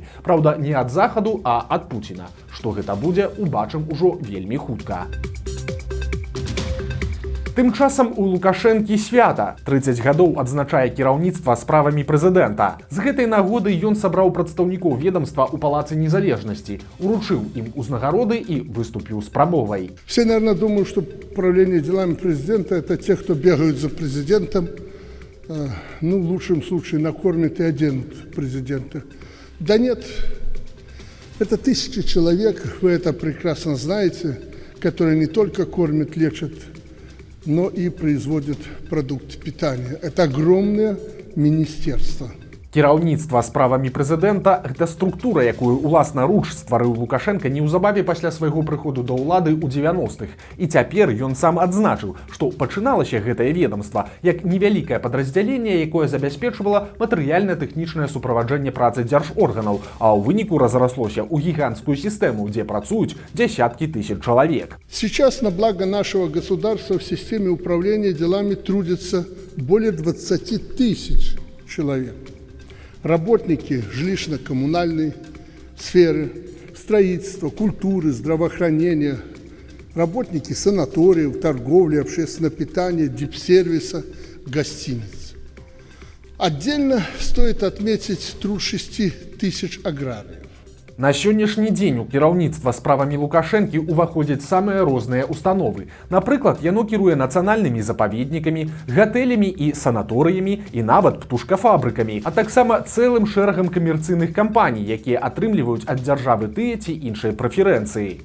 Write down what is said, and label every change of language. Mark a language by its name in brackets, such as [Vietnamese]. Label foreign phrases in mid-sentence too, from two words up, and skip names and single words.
[Belarusian] Праўда, не ад захаду, а ад Пуціна. Што гэта будзе, убачым ужо вельмі хутка. Тым часам у Лукашэнкі свята. 30 гадоў адзначае кіраўніцтва справамі прэзідэнта. З гэтай нагоды ён сабраў прадстаўнікоў ведомства ў Палацы Незалежнасці, уручыў ім узнагароды і выступіў з прамовай. [Russian] Все, наверное, думают, что управление делами президента – это те, кто бегают за президентом, ну, в лучшем случае, накормят и оденут президента. Да нет, это тысячи человек, вы это прекрасно знаете, которые не только кормят, лечат, но и производят продукты питания. Это огромное министерство. [Belarusian] Кіраўніцтва справамі прэзідэнта – гэта структура, якую уласнаруч стварыў Лукашенко неўзабаве пасля свайго прыходу да ўлады ў 90-х. І цяпер ён сам адзначыў, што пачыналася гэтае ведомства як невялікае падраздзяленне, якое забяспечвала матэрыяльна-тэхнічнае суправаджэнне працы дзяржорганаў, а ў выніку разраслося ў гіганцкую сістэму, дзе працуюць дзясяткі тысяч чалавек. [Russian] Сейчас на благо нашего государства в системе управления делами трудится более 20 тысяч человек. Работники жилищно-коммунальной сферы, строительства, культуры, здравоохранения, работники санаториев, торговли, общественного питания, дипсервиса, гостиниц. Отдельно стоит отметить труд 6 тысяч аграриев. [Belarusian] На сённяшні дзень у кіраўніцтва справамі Лукашэнкі ўваходзяць самыя розныя установы. Напрыклад, яно кіруе нацыянальнымі запаведнікамі, гатэлямі і санаторыямі і нават птушкафабрыкамі, а таксама цэлым шэрагам камерцыйных кампаній, якія атрымліваюць ад дзяржавы тыя ці іншыя прэферэнцыі.